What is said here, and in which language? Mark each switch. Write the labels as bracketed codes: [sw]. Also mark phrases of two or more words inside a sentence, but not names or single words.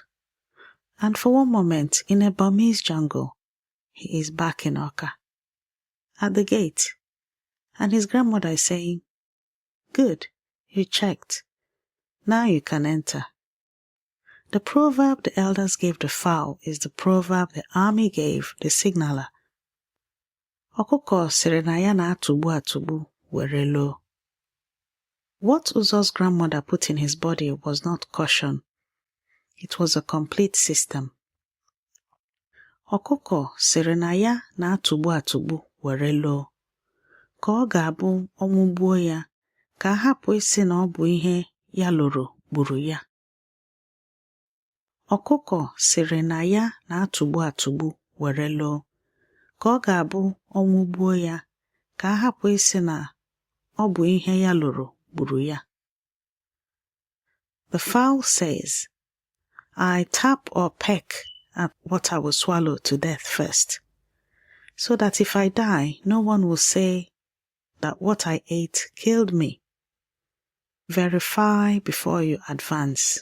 [en] And for one moment, in a Burmese jungle, he is back in Awka. At the gate. And his grandmother is saying, "Good, you checked. Now you can enter." The proverb the elders gave the fowl is the proverb the army gave the signaller. [ig] Ọkụkọ sịrị na ya na-atụgbu atụgbu were loo. [en] What Uzo's grandmother put in his body was not caution. It was a complete system. [ig] Ọkụkọ sịrị na ya na-atụgbu atụgbu were loo. Ka ọ ga-abụ ọnwụ gbuo ya, ka a hapụ isi na ọ bụ ihe ya lụrụ gburu ya. Ọkụkọ sịrị na ya na-atụgbu atụgbu were loo. Ka ọ ga-abụ ọnwụ gbuo ya, ka a hapụ isi na ọ bụ ihe ya lụrụ gburu ya. [en] The fowl says, "I tap or peck at what I will swallow to death first, so that if I die, no one will say that what I ate killed me." Verify before you advance.